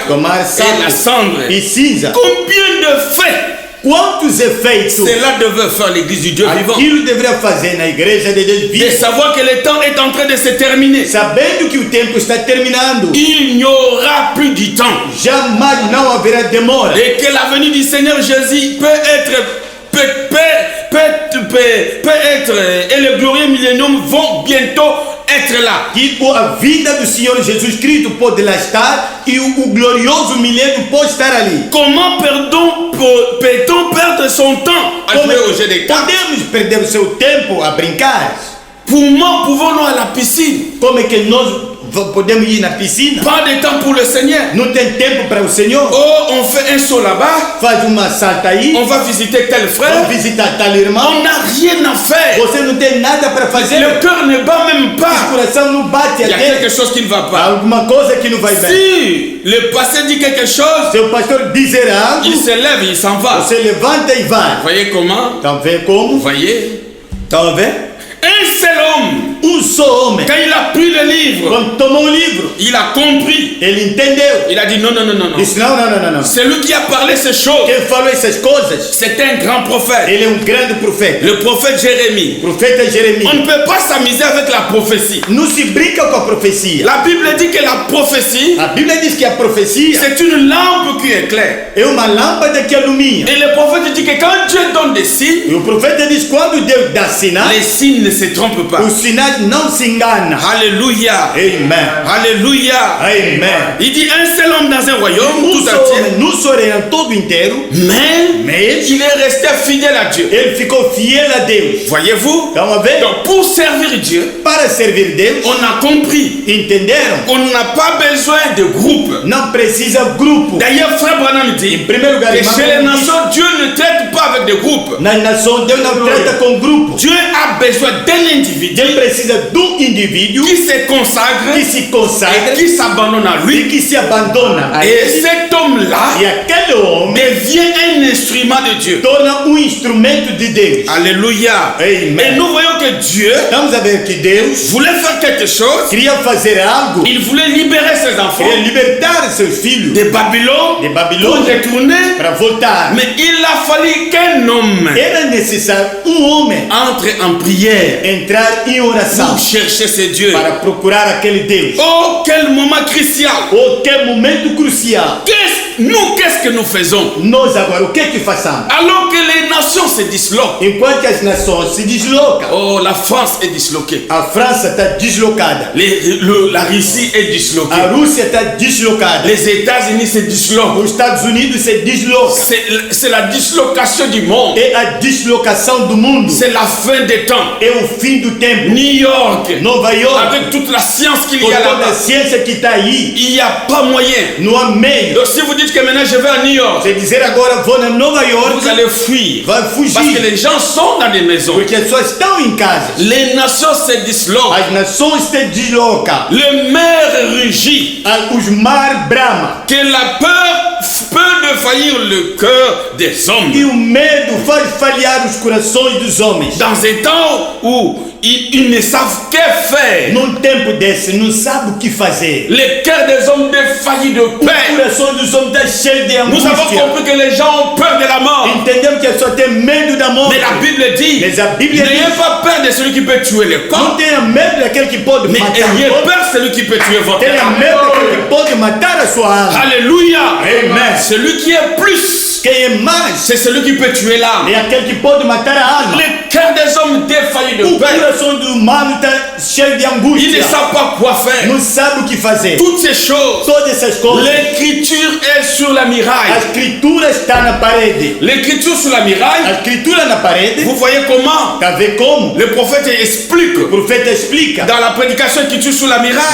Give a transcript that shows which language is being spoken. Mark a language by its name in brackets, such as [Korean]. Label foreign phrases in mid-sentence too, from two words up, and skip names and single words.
[Portuguese] tomar [French] et la [Portuguese] saco [French] cendre. [Portuguese] e cinza. [French] Combien de faits [Portuguese] Quantos efeitos [French] cela devait faire l'église du Dieu vivant? [Portuguese] aquilo deveria fazer na igreja de Deus [French] De [Portuguese] vivo, [French] savoir que le temps est en train de se terminer. [Portuguese] sabendo que o tempo está terminando, [French] Il n'y aura plus du temps. [Portuguese] jamais não haverá demora, [French] Et que la venue du Seigneur Jésus peut être et le glorieux millénium vont bientôt être là. [Portuguese] que a vinda do Senhor Jesus Cristo pode lá estar e o glorioso milênio pode estar ali. [French] Comment peut-on perdre son temps à jouer au jeu des cartes? [Portuguese] Podemos perder o seu tempo a brincar? [French] Comment pouvons-nous à la piscine? [Portuguese] Como é que nós podemos ir na piscina? [French] Pas de temps pour le Seigneur. [Portuguese] Não tem tempo para o Senhor? [French] Oh, on fait un saut là-bas, [Portuguese] Faz uma salta aí, [French] on va visiter tel [Portuguese] vai [French] frère. [Portuguese] visitar tal irmão. [French] On n'a rien à faire. [Portuguese] Você não tem nada para fazer. [French] Le cœur ne bat même [Portuguese] O [French] pas. [Portuguese] coração não bate [French] Il y a [Portuguese] até. [French] quelque chose qui ne va [Portuguese] Há [French] pas. [Portuguese] alguma coisa que não vai bem. [French] Si le pasteur dit quelque chose, [Portuguese] Se o pastor dizer algo, [French] il se lève, il s'en va. [Portuguese] você levanta e vai. [French] Vous voyez comment? [Portuguese] Estão vendo [French] Vous [Portuguese] como? [French] voyez? [Portuguese] Estão vendo? [French] Un seul homme, [Portuguese] Só homem, [French] quand il a pris le livre, [Portuguese] quando tomou um livro, [French] il a compris. [Portuguese] ele entendeu. [French] Il a dit non, non, non, non, non. [Portuguese] Disse: não, não, não, não, não. [French] C'est lui qui a parlé ces choses. [Portuguese] Quem falou essas coisas, [French] C'est un grand prophète. [Portuguese] ele é grande profeta. [French] Le prophète Jérémie. [Portuguese] Profeta [French] On [Portuguese] Jeremias. [French] ne peut pas s'amuser avec la prophétie. [Portuguese] Não se brinca com a profecia. [French] La Bible dit que la prophétie, [Portuguese] A Bíblia diz que a profecia [French] c'est une lampe qui éclaire. [Portuguese] é uma lâmpada que ilumina. [French] Et le prophète dit que quand Dieu donne des signes, [Portuguese] E o profeta diz: quando Deus dá sinal, [French] les signes ne se trompent pas. [Portuguese] o sinal não se engana. [French] Alléluia. [Portuguese] Amen. [French] Alléluia. [Portuguese] Amen. [French] Il dit un seul homme dans un royaume tout [Portuguese] Só [French] entier. [Portuguese] homem, não só reino todo inteiro, [French] Mais il est resté fidèle à Dieu. [Portuguese] ele ficou fiel a Deus. [French] Voyez-vous? [Portuguese] Estão a ver? [French] Donc pour servir Dieu, [Portuguese] Para servir Deus, [French] on a compris [Portuguese] entenderam? [French] qu'on n'a pas besoin de groupe. [Portuguese] Não precisa grupo. [French] D'ailleurs, Frère Branham dit [Portuguese] Em primeiro lugar, [French] que [Portuguese] irmão, [French] chez les [Portuguese] diz, [French] nations, Dieu ne traite pas avec des groupes. [Portuguese] na nação Deus não trata com grupo. [French] Dieu a besoin d'un individu [Portuguese] Deus precisa de indivíduo [French] qui se consacre [Portuguese] que se consagra [French] et qui s'abandonne à [Portuguese] e [French] lui. [Portuguese] que se abandona a [French] Et [Portuguese] ele. [French] cet homme-là [Portuguese] E aquele homem [French] devient un instrument de Dieu. [Portuguese] torna instrumento de Deus. [French] Alléluia. [Portuguese] Amen. [French] Et nous voyons que Dieu [Portuguese] Estamos a ver que Deus [French] voulait faire quelque chose. [Portuguese] queria fazer algo, [French] Il voulait libérer ses enfants [Portuguese] queria libertar seus filhos [French] de Babylone [Portuguese] de [French] pour [Portuguese] Babilônia [French] retourner. [Portuguese] para voltar. [French] Mais il a fallu qu'un homme [Portuguese] Era necessário homem [French] entre en prière [Portuguese] entrar em oração [French] pour chercher ce Dieu. [Portuguese] para procurar aquele Deus. [French] Oh, quel moment crucial. [Portuguese] Oh, que momento crucial. [French] Qu'est-ce que nous faisons? [Portuguese] Nós agora, o que é que façamos? [French] Alors que les nations se disloquent. [Portuguese] Enquanto as nações se deslocam, [French] Oh, la France est disloquée. [Portuguese] a França está deslocada, [French] La Russie est disloquée. [Portuguese] a Rússia está deslocada, [French] Les États-Unis se disloquent. [Portuguese] os Estados Unidos se deslocam. [French] C'est la dislocation du monde. [Portuguese] É a deslocação do mundo. [French] C'est la fin des temps. [Portuguese] É o fim do tempo. [French] New York, [Portuguese] Nova York, [French] avec toute la science qu'il [Portuguese] com [French] y a [Portuguese] toda a [French] là-bas, [Portuguese] ciência que está aí, [French] il n'y a pas moyen. [Portuguese] não há meio. [French] Donc si vous dites que maintenant je vais à New York, [Portuguese] Você dizer agora vou na Nova York, [French] vous allez fuir. [Portuguese] vai [French] Parce que [Portuguese] fugir, [French] les gens sont dans des maisons. [Portuguese] porque as pessoas estão em casa. [French] Les nations se disloquent. [Portuguese] As nações se deslocam. [French] Le maire rugit. [Portuguese] Os mar brama. [French] Que la peur peut défaillir le cœur des hommes. [Portuguese] E o medo faz falhar os corações dos homens. [French] Dans un temps où ils ne savent que faire, [Portuguese] Num tempo desse, não sabe o que fazer. [French] le cœur des hommes défaillit de [Portuguese] O [French] peur. [Portuguese] coração dos homens está cheio de [French] Nous avons [Portuguese] angústia. [French] compris que les gens ont peur de la mort. [Portuguese] Entendemos que a pessoa tem medo da morte. [French] Mais la Bible dit, [Portuguese] Mas a Bíblia [French] n'ayez [Portuguese] diz, [French] pas peur de celui qui peut tuer le [Portuguese] não [French] corps, [Portuguese] tenha medo daquele que pode [French] mais [Portuguese] matar [French] ayez [Portuguese] o corpo. [French] peur de celui qui peut tuer votre [Portuguese] Tenha [French] âme. [Portuguese] medo daquele que pode matar a sua alma. [French] Alléluia. [Portuguese] Amen. [French] Celui qui est plus [Portuguese] Quem é mais [French] c'est celui qui peut tuer l'âme. [Portuguese] é aquele que pode matar a alma. [French] Le cœur des hommes défaillit de [Portuguese] O [French] peur. [Portuguese] coração do humano está cheio de [French] Ils ne [Portuguese] angústia. [French] savent pas quoi faire. [Portuguese] Não sabe o que fazer. [French] Toutes ces choses, [Portuguese] Todas essas coisas. [French] l'écriture est sur la [Portuguese] A [French] muraille. [Portuguese] escritura está na parede. [French] L'écriture sur la [Portuguese] A [French] muraille, [Portuguese] escritura na parede. [French] vous voyez comment [Portuguese] Tá vendo como? [French] le prophète explique [Portuguese] O profeta explica. [French] dans la prédication écriture sur la muraille